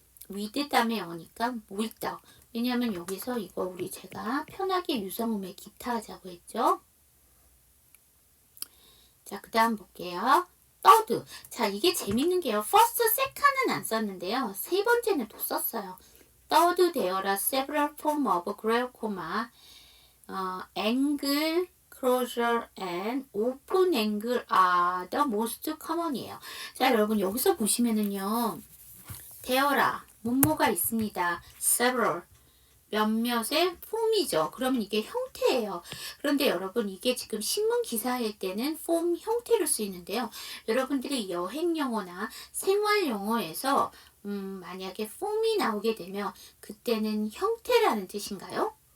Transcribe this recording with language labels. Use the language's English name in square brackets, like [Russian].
[Korean] with 다음에 오니까 with. 왜냐면 여기서 이거 제가 편하게 유성음에 기타 하자고 했죠. 자, 그 다음 볼게요. third. 자, 이게 재밌는 게요. first, second은 안 썼는데요. 세 번째는 또 썼어요. [English] third, there are several forms of glaucoma. angle, closure, and open angle are the most common이에요. [Korean] 자, 여러분 여기서 보시면은요. [English] there are [Korean] 뭐뭐가 있습니다. several. 몇몇의 폼이죠. 그러면 이게 형태예요. 그런데 여러분 이게 지금 신문 기사일 때는 폼 형태로 쓰이는데요. 여러분들이 여행 영어나 생활 영어에서 만약에 폼이 나오게 되면 그때는 형태라는 뜻인가요?